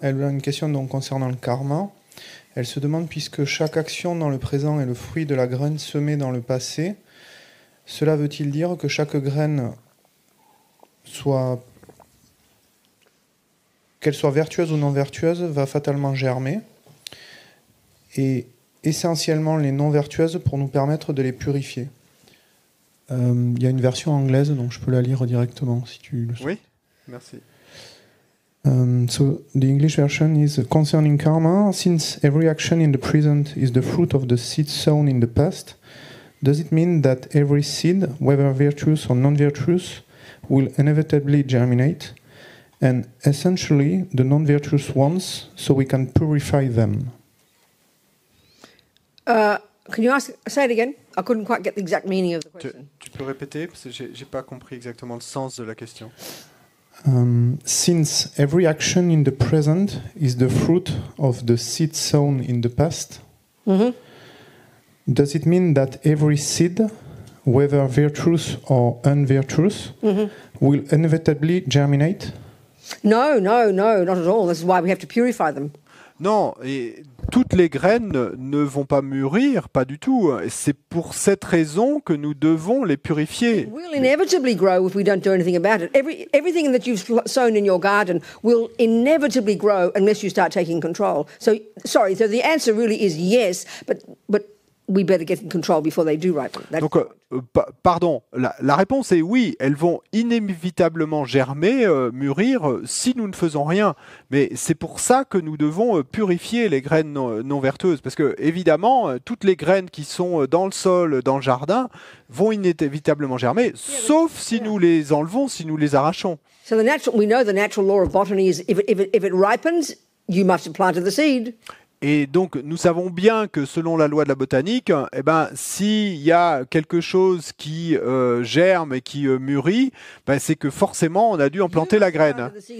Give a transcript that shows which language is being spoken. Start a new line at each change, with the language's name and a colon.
French: Elle a une question donc concernant le karma. Elle se demande, puisque chaque action dans le présent est le fruit de la graine semée dans le passé, cela veut-il dire que chaque graine, qu'elle soit vertueuse ou non vertueuse, va fatalement germer, et essentiellement les non vertueuses pour nous permettre de les purifier? Il y a une version anglaise, donc je peux la lire directement si tu le souhaites. Oui, merci.
English: So the English version is concerning karma. Since every action in the present is the fruit of the seed sown in the past, does it mean that every seed, whether virtuous or non-virtuous, will inevitably germinate, and essentially the non-virtuous ones, so we can purify them? Can you say it again? I couldn't quite get the exact meaning of the question.
French: Tu peux répéter parce que j'ai pas compris exactement le sens de la question.
English: Since every action in the present is the fruit of the seed sown in the past, does it mean that every seed, whether virtuous or unvirtuous, will inevitably germinate? No, not at all. This is why we have to purify them.
French: Non, et toutes les graines ne vont pas mûrir, pas du tout. C'est pour cette raison que nous devons les purifier.
English: Will inevitably grow if we don't do anything about it. Everything that you've sown in your garden will inevitably grow unless you start taking control. So the answer really is yes, but we better get in control before they do ripen.
French: Donc, pardon, la réponse est oui, elles vont inévitablement germer, mûrir, si nous ne faisons rien. Mais c'est pour ça que nous devons purifier les graines non vertueuses. Parce que, évidemment, toutes les graines qui sont dans le sol, dans le jardin, vont inévitablement germer, sauf si nous les enlevons, si nous les arrachons.
English: So we know the natural law of botany is if it ripens, you must have planted the seed.
French: Et donc, nous savons bien que selon la loi de la botanique, eh ben, s'il y a quelque chose qui germe et qui mûrit, ben, c'est que forcément, on a dû en planter la graine.